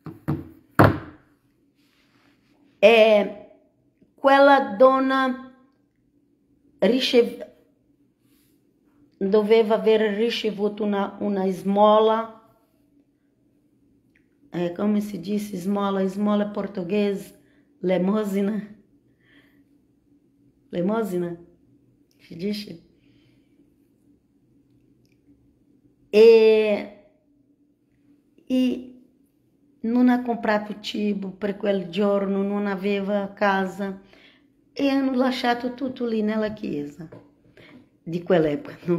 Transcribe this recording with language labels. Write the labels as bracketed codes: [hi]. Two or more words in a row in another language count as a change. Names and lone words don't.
[it] E quella donna doveva aver ricevuto una smola. Come si dice esmola? [pt] Esmola português, [it] lemosina. Lemosina, si dice? E non ha comprato cibo per quel giorno, non aveva casa e hanno lasciato tutto lì nella chiesa di quell'epoca.